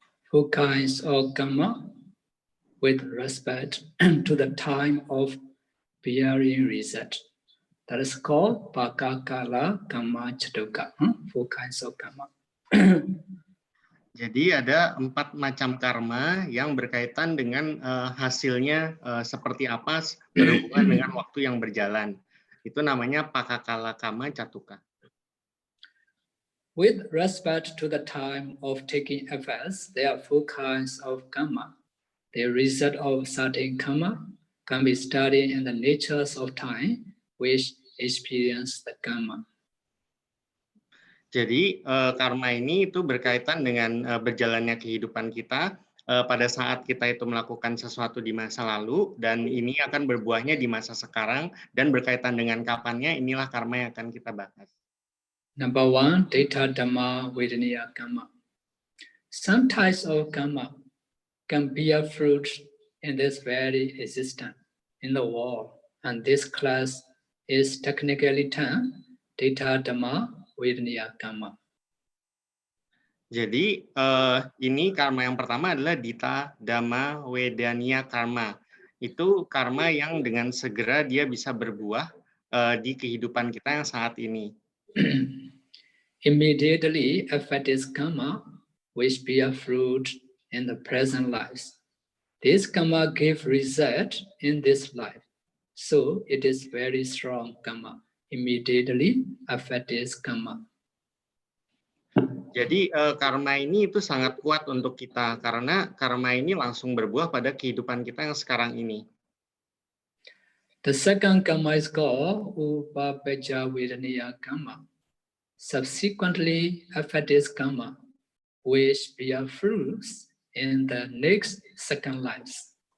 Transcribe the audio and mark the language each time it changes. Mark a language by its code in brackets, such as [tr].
[en] Four kinds of karma with respect to the time of bearing result. That is called Pakakala Karma Chatuka. Four kinds of karma. [id] Jadi ada 4 macam karma yang berkaitan dengan hasilnya seperti apa berhubungan dengan waktu yang berjalan. Itu namanya Pakakala Karma Chatuka. [en] With respect to the time of taking effects, there are 4 kinds of karma. The result of certain karma can be studied in the natures of time, which experience the karma. [id] Jadi karma ini itu berkaitan dengan berjalannya kehidupan kita pada saat kita itu melakukan sesuatu di masa lalu, dan ini akan berbuahnya di masa sekarang, dan berkaitan dengan kapannya, inilah karma yang akan kita bahas. [en] Number one, Data Dhamma Vedaniya Karma. Some types of karma can bear fruit in this very existence in the world, and this class is technically termed Data Dhamma Vedaniya Karma. [id] Jadi ini karma yang pertama adalah Dita Dhamma Vedaniya Karma. Itu karma yang dengan segera dia bisa berbuah di kehidupan kita yang saat ini. [en] Immediately affect this karma which bear fruit in the present lives. This karma give result in this life. So it is very strong karma. Immediately affect this karma. [id] Jadi karma ini itu sangat kuat untuk kita karena karma ini langsung berbuah pada kehidupan kita yang sekarang ini. [en] The second karma is called Upapaja Vedaniya Karma. Subsequently, affect this karma, which bear fruits in the next second lives.